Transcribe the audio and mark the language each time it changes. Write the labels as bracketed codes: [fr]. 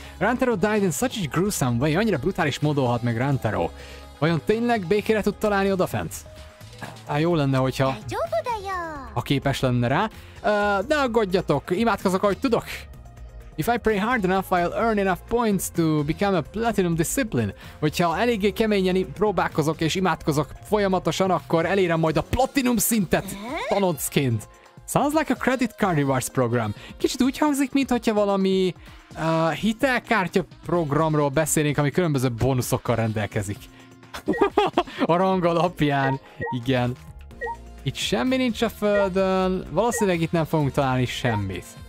[en] Rantaro died in such a gruesome way, [hu] annyira brutális módon halt meg Rantaro. Vajon tényleg békére tud találni odafent? Hát jó lenne, hogyha képes lenne rá. Ne aggódjatok, imádkozok, ahogy tudok. [en] If I pray hard enough, I'll earn enough points to become a platinum discipline. [hu] Hogyha eléggé keményen próbálkozok és imádkozok folyamatosan, akkor elérem majd a platinum szintet tanoncként. [en] Sounds like a credit card rewards program. [hu] Kicsit úgy hangzik, mintha valami hitelkártya programról beszélnénk, ami különböző bónuszokkal rendelkezik. A rang alapján, igen. Itt semmi nincs a földön, valószínűleg itt nem fogunk találni semmit.